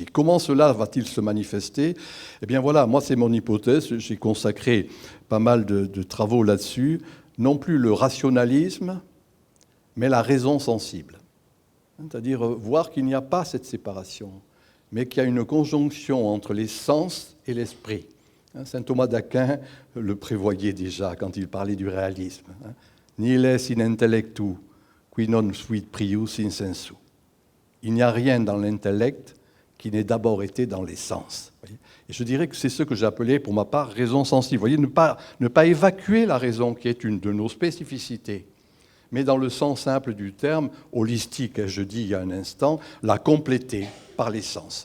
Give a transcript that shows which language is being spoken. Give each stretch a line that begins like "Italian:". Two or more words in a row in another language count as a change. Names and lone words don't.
French: Comment cela va-t-il se manifester ? Eh bien voilà, moi c'est mon hypothèse, j'ai consacré pas mal de travaux là-dessus, non plus le rationalisme, mais la raison sensible. C'est-à-dire voir qu'il n'y a pas cette séparation, mais qu'il y a une conjonction entre les sens et l'esprit. Saint Thomas d'Aquin le prévoyait déjà quand il parlait du réalisme.
Latin: Nihil est in intellectu, qui non fuit prius in sensu.
French: Il n'y a rien dans l'intellect qui n'ait d'abord été dans les sens. Et je dirais que c'est ce que j'appelais, pour ma part, raison sensible. Vous voyez, ne pas évacuer la raison, qui est une de nos spécificités, mais dans le sens simple du terme, holistique, je dis il y a un instant, la compléter par les sens.